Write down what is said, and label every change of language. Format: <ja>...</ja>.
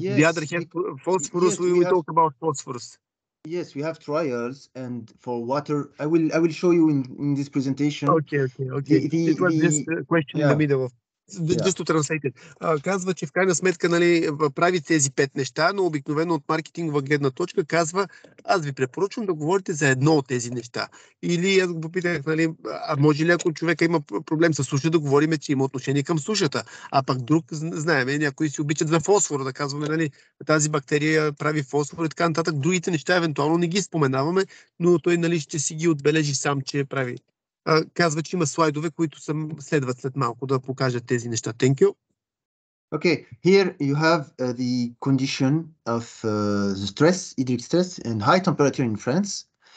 <en>Yes, the other have phosphorus. Yes, we talk about phosphorus. Yes, we have trials, and for water, I will show you in this presentation. Okay. It was just a question in the middle of. Just to translate it.</en> <bg>Казва, че в крайна сметка, нали, прави тези 5 неща, но обикновено от маркетингова гледна точка казва, аз ви препоръчвам да говорите за едно от тези неща. Или аз го попитах, нали, а може ли ако човека има проблем с суша, да говорим, че има отношение към сушата, а пък друг, знаем, някои си обичат за фосфор, да казваме, нали, тази бактерия прави фосфор и така нататък. Другите неща евентуално не ги споменаваме, но той, нали, ще си ги отбележи сам, че прави. Казва, че има слайдове, които следват след малко да покажат тези неща.</bg> <en>Thank you. Okay, here you have the condition of the stress, hydric stress and high temperature in France.</en>